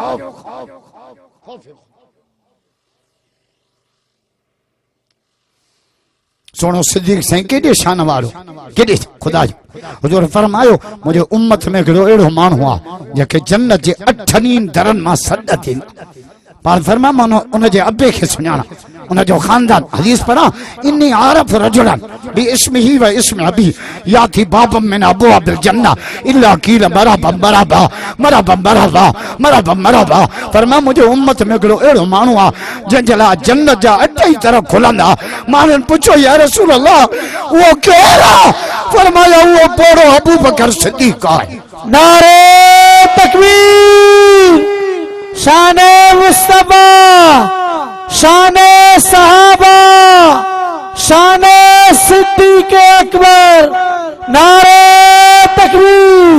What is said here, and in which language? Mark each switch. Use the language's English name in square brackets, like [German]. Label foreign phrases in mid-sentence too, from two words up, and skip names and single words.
[Sindhi] सोनो सिद्दीक़ साईं केॾे शान वारो, केॾे ख़ुदा जो। हुज़ूर फरमायो मुंहिंजे उम्मत में हिकिड़ो अहिड़ो माण्हू आहे जंहिंखे जन्नत जे 8 दरनि मां सॾ थींदा। पाण फरमा मां उनजे अबे खे सुञाणा, उनजो ख़ानदान। हदीस पढ़ा, [Arabic] إني أعرف رجلا باسمه واسم أبيه يأتي بابا من أبواب الجنة إلا قيل مرحبا مرحبا مرحبا مرحبا مرحبا مرحبا. [Sindhi] फरमा मुंहिंजे उम्मत में हिकिड़ो अहिड़ो माण्हू आहे जंहिंजे लाइ जन्नत जा 8 दर खुलंदा। माण्हुनि पुछो [Arabic] يا رسول الله [Sindhi] उहो केरु आहे? फरमाया उहो पोड़ो अबू बकर सिद्दीक़ आहे। [Urdu] نعرۂ تکبیر، شانِ مصطفیٰ، شانِ صحابہ، شانِ صدیقِ اکبر، نعرۂ تکبیر.